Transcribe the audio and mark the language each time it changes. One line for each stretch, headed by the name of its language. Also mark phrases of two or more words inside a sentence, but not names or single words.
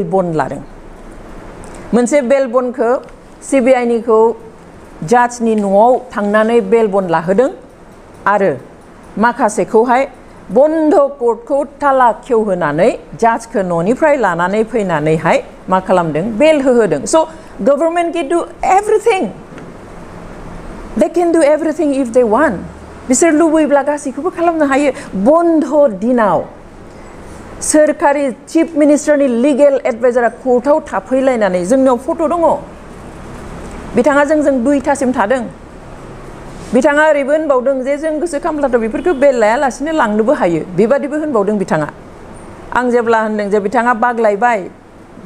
Bodo: बन्द लादों मोनसे बेल बन्दखौ सिबिआइनिखौ जाजनि न'आव थांनानै बेल बन्द लाहोदों आरो माखासेखौहाय बन्द कोर्टखौ ताला खेवहोनानै जाजखौ न'निफ्राय लानानै फैनानैहाय मा खालामदों बेल होहोदों
English: so government can do everything they can do everything if they want
Bodo: बिसोर लुबैब्ला गासैखौबो खालामनो हायो बन्द दिनाव सोरखारि चीफ मिनिस्टारनि लिगेल एडभाइजारा कोर्टआव थाफैलायनानै जोंनाव फट' दङ बिथाङा जोंजों 2थासिम थादों बिथाङा ओरैबो होनबावदों जे जों गोसो खालामब्लाथ' बेफोरखौ बेल लायालासिनो लांनोबो हायो बेबादिबो होनबावदों बिथाङा आं जेब्ला होनदों जे बिथाङा बाग्लायबाय दे